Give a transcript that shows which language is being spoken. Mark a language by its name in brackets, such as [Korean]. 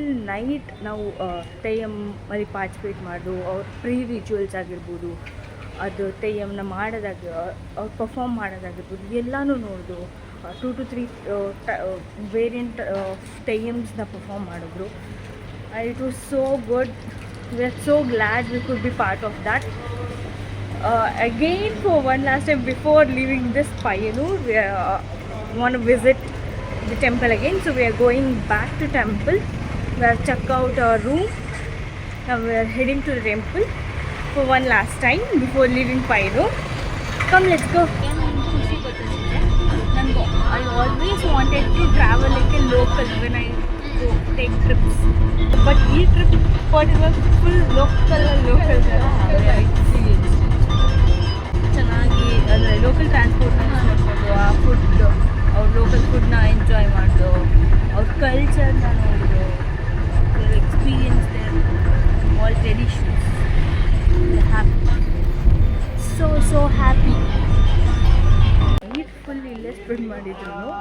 [Kannada] Night ನಾವು ತೆಯ್ಯಮ್ಮಲ್ಲಿ participate ಮಾಡೋದು, ಅವ್ರ ಪ್ರೀ ರಿಚುವಲ್ಸ್ ಆಗಿರ್ಬೋದು, ಅದು ತೆಯ್ಯಮ್ನ ಮಾಡೋದಾಗಿ ಅವ್ರು ಪರ್ಫಾರ್ಮ್ ಮಾಡೋದಾಗಿರ್ಬೋದು, ಎಲ್ಲನೂ ನೋಡಿದು 2 to 3 ವೇರಿಯಂಟ್ ತೆಯ್ಯಮ್ಸ್ನ ಪರ್ಫಾರ್ಮ್ ಮಾಡಿದ್ರು. [English] It was so good. We are so glad we could be part of that. Again, for one last time before leaving this Payanur, we want to visit the temple again. So we are going back to temple. We have checked out our room. Now we are heading to the temple for one last time before leaving Payanur. Come, let's go. I always wanted to travel like a local when I go take trips. But this trip was full local experience. [Kannada] ಚೆನ್ನಾಗಿ ಅಂದರೆ local ಟ್ರಾನ್ಸ್ಪೋರ್ಟ್ನ ನೋಡ್ಕೊಂಡು, ಆ food ಅವ್ರ local ಫುಡ್ನ enjoy ಮಾಡೋದು, ಅವ್ರ ಕಲ್ಚರ್ನ ನೋಡೋದು, [English] Experience their all traditions. Happy, so happy. [Kannada] Night full ಇಲ್ಲೇ ಸ್ಪೆಂಡ್ ಮಾಡಿದ್ರು.